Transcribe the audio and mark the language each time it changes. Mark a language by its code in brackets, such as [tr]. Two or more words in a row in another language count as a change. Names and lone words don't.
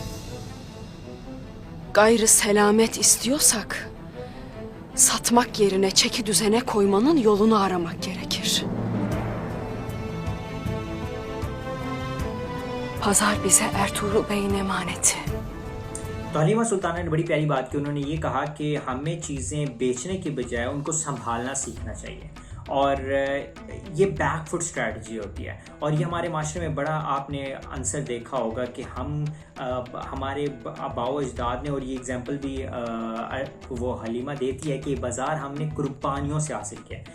[tr] Gayrı selamet istiyorsak satmak yerine çeki düzene koymanın yolunu aramak gerekir. Pazar bize Ertuğrul Bey'in emaneti. [hi] तो हलीमा सुल्ताना ने बड़ी प्यारी बात की। उन्होंने ये कहा कि हमें चीज़ें बेचने की बजाय उनको संभालना सीखना चाहिए। और ये [en] backfoot strategy [hi] होती है। और ये हमारे माशरे में बड़ा आपने आंसर देखा होगा कि हम हमारे आबाओ अजदाद ने, और ये एग्जांपल भी वो हलीमा देती है कि बाज़ार हमने कुर्बानियों से हासिल किया है।